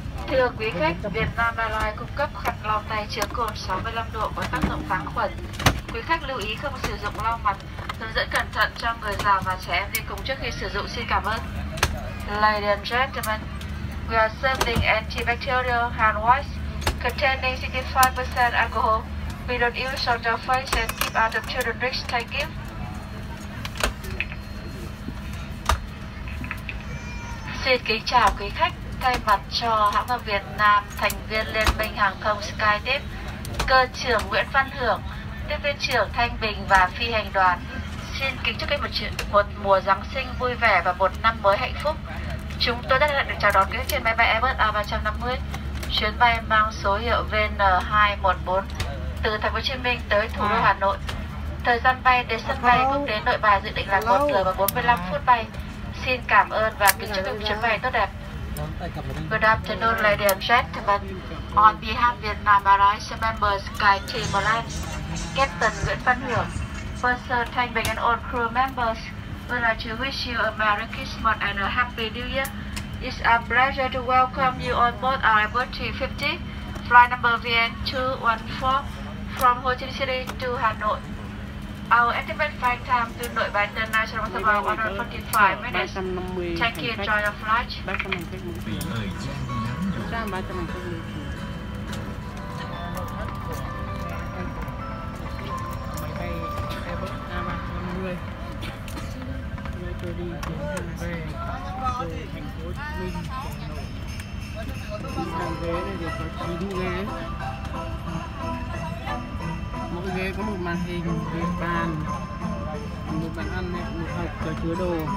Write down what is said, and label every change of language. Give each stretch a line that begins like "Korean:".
Vietnamese: Thưa quý khách, Vietnam Airlines cung cấp khăn lau tay chứa cồn 65 độ có tác dụng kháng khuẩn. Quý khách lưu ý không sử dụng lau mặt, hướng dẫn cẩn thận cho người già và trẻ em đi cùng trước khi sử dụng. Xin cảm ơn.
English: Ladies and gentlemen, we are serving antibacterial hand wipes containing 65% alcohol. We don't use on your face and keep out of children's drinks. Thank you.
Vietnamese: Xin kính chào quý khách. Thay mặt cho hãng hàng Việt Nam, thành viên Liên minh Hàng không SkyTeam, cơ trưởng Nguyễn Văn Hưởng, tiếp viên trưởng Thanh Bình và phi hành đoàn xin kính chúc các một mùa Giáng sinh vui vẻ và một năm mới hạnh phúc. Chúng tôi rất hân hạnh được chào đón quý khách trên máy bay Airbus A350. Chuyến bay mang số hiệu VN214 từ thành phố Hồ Chí Minh tới thủ đô Hà Nội. Thời gian bay đến sân bay quốc tế Nội Bài dự định là 1 giờ và 45 phút bay. Xin cảm ơn và kính chúc các chuyến bay tốt đẹp.
English: Good afternoon, ladies and gentlemen. On behalf of Vietnam Airlines members SkyTeam Alliance, Captain Nguyễn Văn Hưởng, Purser Thanh Bình and all crew members would like to wish you a Merry Christmas and a Happy New Year. It's a pleasure to welcome you on board our Airbus 350 flight number VN214 from Ho Chi Minh City to Hanoi. Our estimate flight time to Nội Bài International was about 145 minutes. Thank you, enjoy your flight.
Vietnamese: 300 hành khách mỗi chuyến. Thời gian ngắn 300 hành khách mỗi chuyến. Máy bay Airbus A350 tôi đi chuyến về từ thành phố Hồ Chí Minh hàng ghế này được có 9 ghế, mỗi ghế có một màn hình, một bàn, một bàn ăn này, một hộp có chứa đồ.